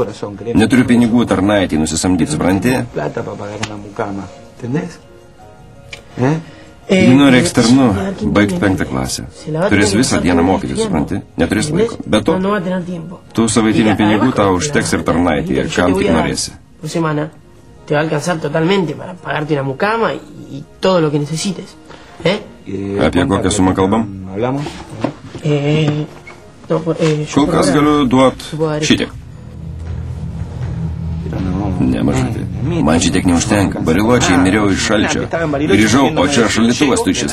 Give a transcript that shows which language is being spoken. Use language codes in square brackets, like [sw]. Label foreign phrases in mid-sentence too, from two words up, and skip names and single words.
[lt] Neturiu pinigų tarnaitį nusisamdyti, supranti? Nori eksternu, baigt 5 klasę. Turės visą dieną mokytis, supranti? Neturės laiko. Be to, tų savaitinių pinigų tau užteks ir tarnaitį, ir kam tik norėsi. [es] Te va a alcanzar totalmente para pagarte una mucama y todo lo que necesites. [lt] Apie kokią sumą kalbam? Kol kas galiu duoti šitiek. Ne, mažutė. Man šitiek neužtenka. Bariločiai miriau iš šalčio. Grįžau, o čia šaldytuvas tuščias.